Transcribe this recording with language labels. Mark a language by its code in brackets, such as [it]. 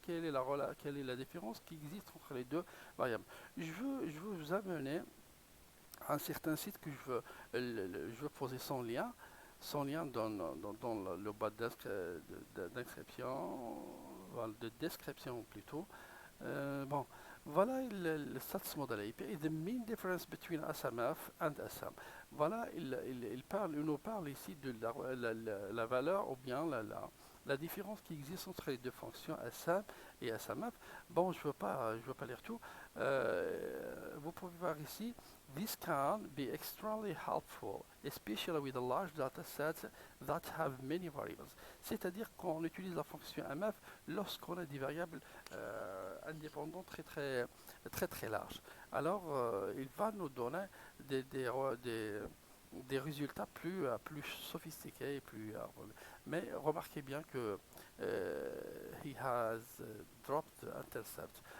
[fr] Quelle est la différence qui existe entre les deux variables? Je veux vous amener à un certain site que je veux poser son lien dans le bas d'inscription, de description plutôt. Bon, voilà le stats model API. [en] The main difference between SMF and SM. [fr] Voilà, il nous parle ici de la valeur ou bien la différence qui existe entre les deux fonctions SM et SMF. Bon, je veux pas lire tout. Vous pouvez voir ici. [en] This can be extremely helpful, especially with a large data set that have many variables. [fr] C'est-à-dire qu'on utilise la fonction MF lorsqu'on a des variables indépendants très larges. Alors, il va nous donner des résultats plus sophistiqués, mais remarquez bien que [en] he has dropped intercept.